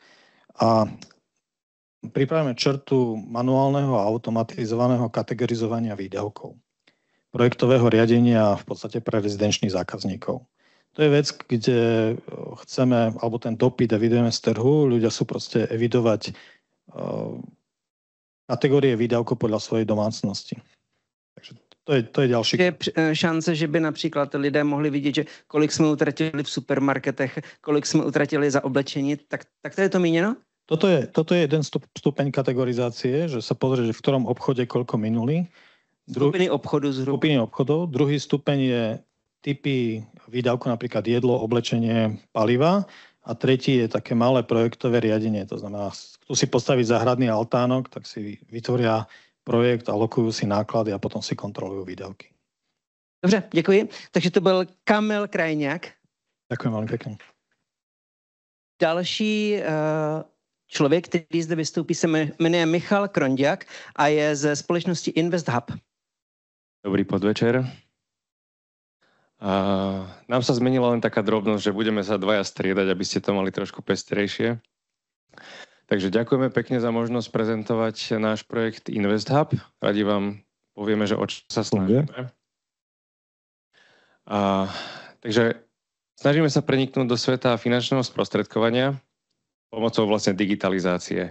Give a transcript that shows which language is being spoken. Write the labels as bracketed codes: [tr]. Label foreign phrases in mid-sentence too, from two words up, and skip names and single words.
[sk] A pripravujeme črtu manuálneho a automatizovaného kategorizovania výdavkov, projektového riadenia v podstate pre rezidenčných zákazníkov. To je vec, kde chceme, alebo ten dopyt evidujeme z trhu, ľudia sú proste evidovať kategórie výdavkov podľa svojej domácnosti. Takže to je ďalší. [cs] Je šance, že by například lidé mohli vidět, že kolik jsme utratili v supermarketech, kolik jsme utratili za oblečení, tak to je to míněno? [sk] Toto je jeden stupeň kategorizácie, že sa pozrie, že v ktorom obchode koľko minuli. Skupiny obchodu zhruba. Skupiny obchodov. Druhý stupeň je typy výdavku, napríklad jedlo, oblečenie, paliva. A tretí je také malé projektové riadenie. To znamená, chcú si postaviť záhradný altánok, tak si vytvoria projekt, alokujú si náklady a potom si kontrolujú výdavky. [cs] Dobře, děkuji. Takže to byl Kamil Krajňák. [sk] Ďakujem veľmi pekne. [cs] Další člověk, který zde vystoupí, se jmenuje Michal Krondiak a je ze společnosti InvestHub. [sk] Dobrý podvečer. Nám sa zmenila len taká drobnosť, že budeme sa dvaja striedať, aby ste to mali trošku pestrejšie. Takže ďakujeme pekne za možnosť prezentovať náš projekt InvestHub. Radi vám povieme, že o čo sa snažíme. Takže snažíme sa preniknúť do sveta finančného sprostredkovania pomocou vlastne digitalizácie.